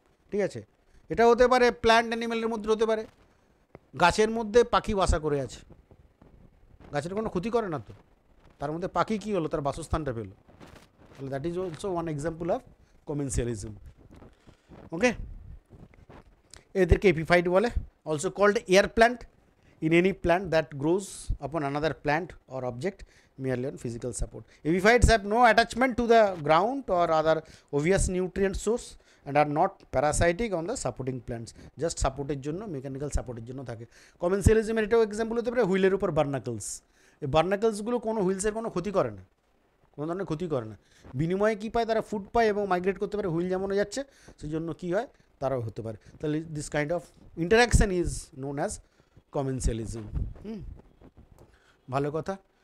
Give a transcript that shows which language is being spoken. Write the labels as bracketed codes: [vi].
[bn] ঠিক আছে, এটা হতে পারে প্ল্যান্ট অ্যানিমেলের মধ্যে হতে পারে। গাছের মধ্যে পাখি বাসা করে আছে, গাছের কোনো ক্ষতি করে না তো, তার মধ্যে পাখি কী হলো, তার বাসস্থানটা পেলো, তাহলে [en] That is also one example of commensalism. Okay, [bn] এদেরকে এপিফাইট বলে, [en] Also called air plant in any plant that grows upon another plant or object merely on physical support. Epiphytes have no attachment to the ground or other obvious nutrient source and are not parasitic on the supporting plants. [bn] Just সাপোর্টের জন্য, mechanical সাপোর্টের জন্য থাকে। কমেনসিয়ালিজমের এটাও example হতে পারে হুইলের উপর বার্নাকলস। এই বার্নাকলসগুলো কোনো হুইলসের কোনো ক্ষতি করে না, কোনো ধরনের ক্ষতি করে না। বিনিময়ে কী পায়? তারা ফুড পায় এবং মাইগ্রেট করতে পারে। হুইল যেমন যাচ্ছে, সেই জন্য কী হয়, তারাও হতে পারে। তাহলে [en] This kind of interaction is known as commensalism. [bn] ভালো কথা।